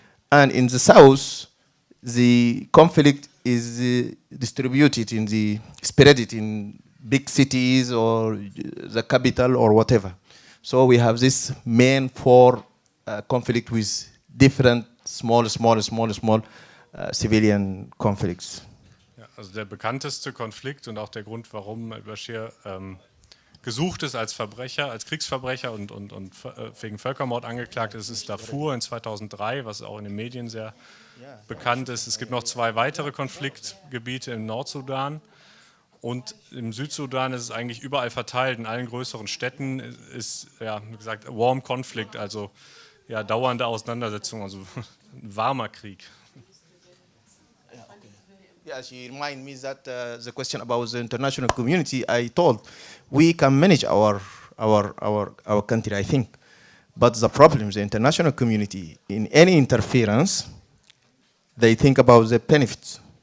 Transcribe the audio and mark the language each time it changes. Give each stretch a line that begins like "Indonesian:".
English: And in the south, the conflict is distributed spread it in big cities or the capital or whatever. So we have this main 4 conflict with different small civilian conflicts.
German: Ja, also der bekannteste Konflikt und auch der Grund, warum al-Bashir gesucht ist als Verbrecher, als Kriegsverbrecher und wegen Völkermord angeklagt ist Darfur in 2003, was auch in den Medien sehr bekannt ist. Es gibt noch 2 weitere Konfliktgebiete im Nordsudan. Und im Südsudan ist es eigentlich überall verteilt, in allen größeren Städten ist, wie gesagt,
English: Warm Conflict,
German: also dauernde Auseinandersetzung, also ein warmer Krieg.
English: Yeah, she reminded me that the question about the international community, I told we can manage our country, I think. But the problem, the international community, in any interference, they think about the benefits.